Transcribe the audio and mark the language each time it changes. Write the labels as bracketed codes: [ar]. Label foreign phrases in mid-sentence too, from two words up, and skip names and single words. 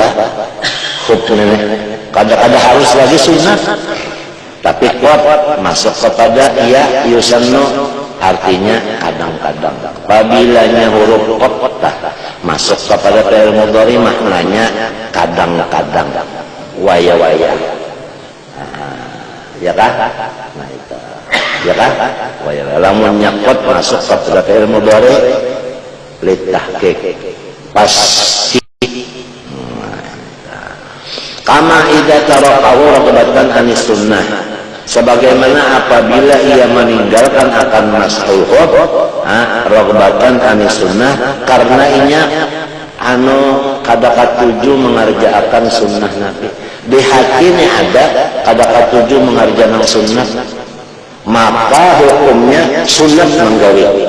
[bjn] Hukumnya. Kadang-kadang harus lagi sunat. Tapi kuat masuk kepada iya yusannu artinya kadang-kadang. Apabila huruf qad masuk kepada [ar] فعل مضارع [bjn] maknanya kadang-kadang, waya-waya. Ya kan? Nah itu. Ya kan? Waya-waya. Lamun nyakot masuk kepada [ar] فعل مضارع [bjn] litahqiq. Pasti. [ar] كما إذا تركه رغبة عن السنة. [bjn] Sebagaimana apabila ia meninggalkan akan [ar] مسح الخف, رغبة عن السنة, [bjn] karena inya kada katuju mengerjakan sunnah Nabi. Di hatinya ada kada katuju mengerjakan sunnah, maka hukumnya sunnah menggawi.